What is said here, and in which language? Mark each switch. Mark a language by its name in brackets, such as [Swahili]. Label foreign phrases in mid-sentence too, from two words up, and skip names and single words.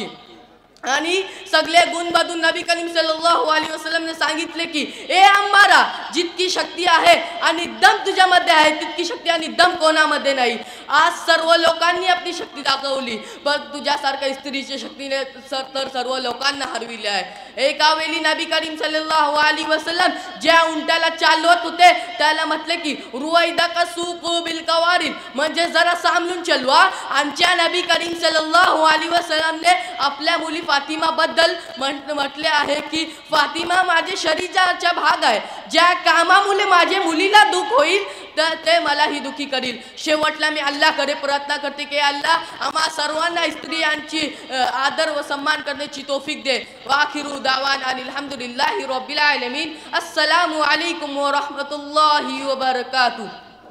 [Marathi] आणि सगळे गुणबधून नबी करीम [Arabic] صلى الله عليه وسلم [Marathi] ने सांगितले की ए अम्मारा, जितकी शक्ती आहे आणि दम तुझ्यामध्ये आहे तितकी शक्ती आणि दम कोणामध्ये नाही। आज सर्व लोकांनी आपली शक्ती दाखवली, पण तुझ्यासारख्या स्त्रीची शक्तीने तर सर्व लोकांना हरविले आहे। एका वेळी नबी करीम [Arabic] صلى الله عليه وسلم [Marathi] ज्या उंटाला चालवत होते त्याला म्हटले की [Arabic] رويدك سوقك بالقوارير, [Marathi] म्हणजे जरा सांभाळून चालवा। आमच्या नबी करीम [Arabic] صلى الله عليه وسلم [Marathi] ने आपल्या मुली फातिमा बद्दल म्हटले आहे की फातिमा माझे शरीराचा भाग आहे, ज्या कामामुळे माझे मुलीला दुःख होईल तर ते मलाही दुखी करील। शेवटला मी अल्लाहकडे प्रार्थना करते की अल्लाह आम्हा सर्वांना स्त्रियांची आदर व सन्मान करण्याची तौफीक दे। [Arabic] وآخر دعوانا الحمد لله رب العالمين. السلام عليكم ورحمة الله وبركاته.